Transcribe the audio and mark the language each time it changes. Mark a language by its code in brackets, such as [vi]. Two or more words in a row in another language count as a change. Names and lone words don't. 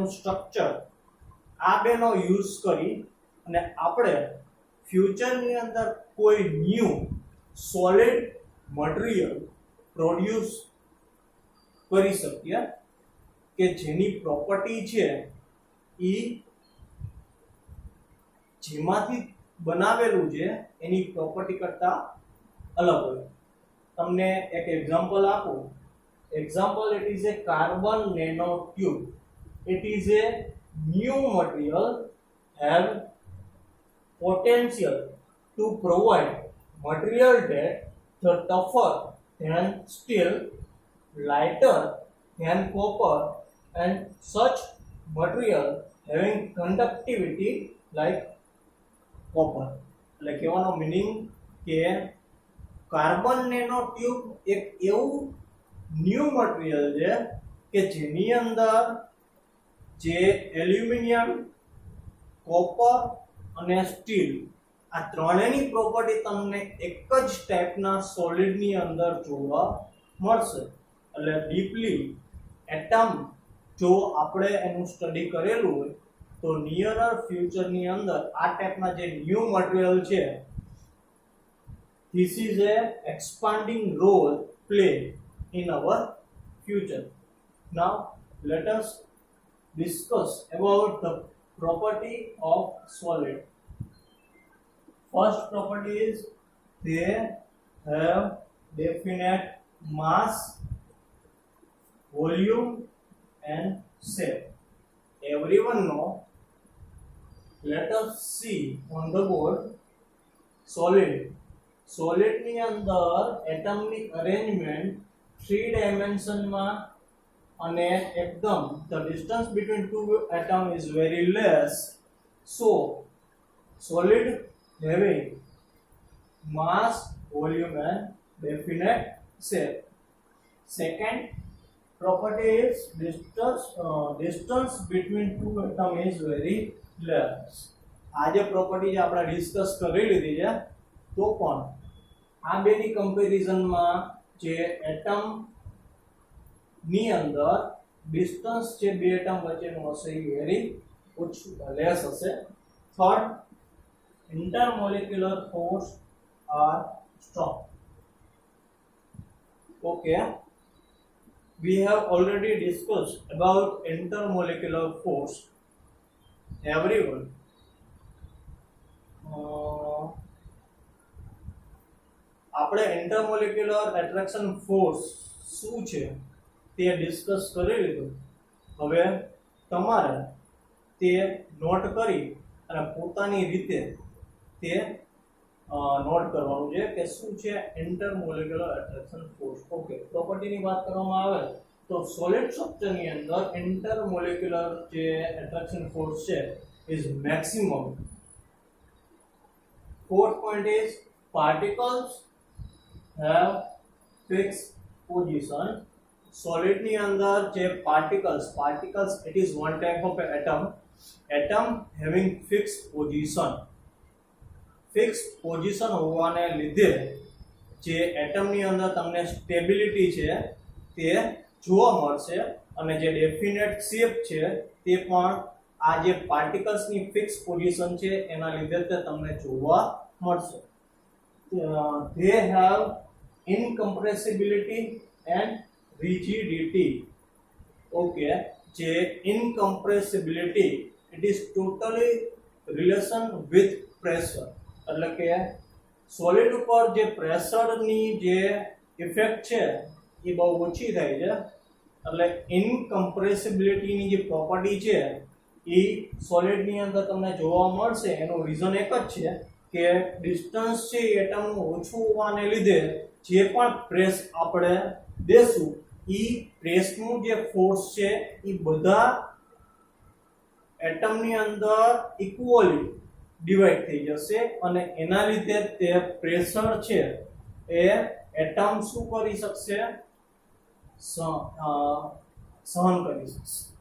[gu] સ્ટ્રક્ચર આ બેનો યુઝ કરી અને આપણે ફ્યુચરની અંદર કોઈ [en] new solid material produce [gu] કરી શકીએ કે જેની પ્રોપર્ટી છે એ જેમાંથી બનાવેલું છે એની પ્રોપર્ટી કરતા અલગ હોય. તમને એક એક્ઝામ્પલ આપું. [en] Example, it is a carbon nanotube. It is a new material have potential to provide material that the tougher than steel, lighter than copper, and such material having conductivity like copper. [gu] એટલે કહેવાનો મીનિંગ કે [en] carbon nano tube [gu] એક એવું [en] new material [gu] છે કે જેની અંદર જે એલ્યુમિનિયમ, કોપર અને સ્ટીલ આ ત્રણેયની પ્રોપર્ટી તમને એક જ ટાઈપના સોલિડની અંદર જોવા મળશે. એટલે [en] deeply atom [gu] જો આપણે એનું સ્ટડી કરેલું હોય તો નિયરર ફ્યુચરની અંદર આ ટાઈપના જે [en] new material [gu] છે [en] this is a expanding role play in our future. Now let us discuss about the property of solid. First property is they have definite mass, volume and shape. Everyone know. Let us see on the board solid. Solid [gu] ની અંદર એટમ ની અરેન્જમેન્ટ 3 ડાયમેન્શન માં અને એકદમ [en] the distance between two atom is very less, so solid having mass, volume and definite shape. Second property is distance between two atom is very less. [gu] આ જે પ્રોપર્ટી જે આપણે ડિસ્કસ કરી લીધી છે, તો પણ આ બેની કમ્પેરિઝનમાં જે એટમ ની અંદર ડિસ્ટન્સ જે બે એટમ વચ્ચેનું હશે એ વેરી ઓછું લેસ હશે. થર્ડ, [en] intermolecular force are strong. Okay, we have already discussed about intermolecular force. [gu] Everyone આપણે [en] intermolecular attraction force [gu] શું છે તે ડિસ્કસ કરી લીધું. હવે તમારે તે નોટ કરી અને પોતાની રીતે તે નોટ કરવાનું છે કે શું છે [en] intermolecular attraction force. [gu] ઓકે, પ્રોપર્ટીની વાત કરવામાં આવે તો સોલિડ સ્ટ્રક્ચરની અંદર ઇન્ટરમોલેક્યુલર જે [en] attraction force [gu] છે [en] is maximum. Fourth point is particles have fixed position. Solid [gu] ની અંદર જે [en] particles it is one type of atom having fixed position. Fixed position [gu] હોવાને લીધે જે એટમ ની અંદર તમને સ્ટેબિલિટી છે તે જોવા મળશે અને જે [en] definite shape [gu] છે તે પણ આ જે પાર્ટિકલ્સ ની [en] fix position [gu] છે એના લીધે તે તમને જોવા મળશે. [en] They have incompressibility and rigidity. Okay, જે incompressibility it is totally relation with pressure. [gu] એટલે કે સોલિડ ઉપર જે પ્રેશર ની જે ઇફેક્ટ છે એ બહુ ઓછી થાય છે. એટલે ઇનકમ્પ્રેસિબિલિટી ની જે પ્રોપર્ટી છે એ સોલિડ ની અંદર તમને જોવા મળશે. એનું રીઝન એક જ છે કે ડિસ્ટન્સ છે એટમ નું ઓછું હોવાને લીધે જે પણ પ્રેસ આપણે દેશું એ પ્રેસ નું જે ફોર્સ છે એ બધા એટમ ની અંદર [en] equally divide [gu] થઈ જશે અને એના લીધે તે પ્રેશર છે એ એટમ શું કરી શકશે, સહન કરી શકશે.